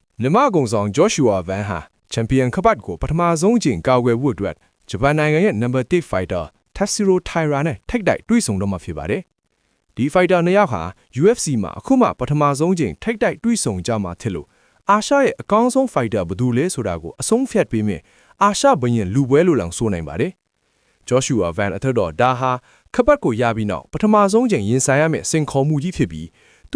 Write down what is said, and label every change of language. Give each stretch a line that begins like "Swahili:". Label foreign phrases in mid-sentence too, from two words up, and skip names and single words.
Burmese: မြန်မာကုံဆောင် Joshua Van ဟာချန်ပီယံခပတ်ကိုပထမဆုံးချိန်ကာကွယ်ဖို့အတွက်ဂျပန်နိုင်ငံရဲ့
English: number 1 fighter
Burmese: Tatsuro Taira နဲ့ထိပ်တိုက်တွေ့ဆုံတော့မှာဖြစ်ပါတယ်။ဒီ fighter နှစ်ယောက်ဟာ UFC မှာအခုမှပထမဆုံးချိန်ထိပ်တိုက်တွေ့ဆုံကြမှာဖြစ်လို့အာရှရဲ့အကော င်းဆုံး fighter ဘယ်သူလဲဆိုတာကိုအဆုံးဖြတ်ပေးမယ်အာရှဘရင်လူပွဲလိုလောင်ဆိုနိုင်ပါတယ်။ Joshua Van အထက်တော့ဒါဟာခပတ်ကိုရပြီးနောက်ပထမဆုံးချိန်ရင်ဆိုင်ရမယ့်စင်ခေါ်မှုကြီးဖြစ်ပြီးသူ့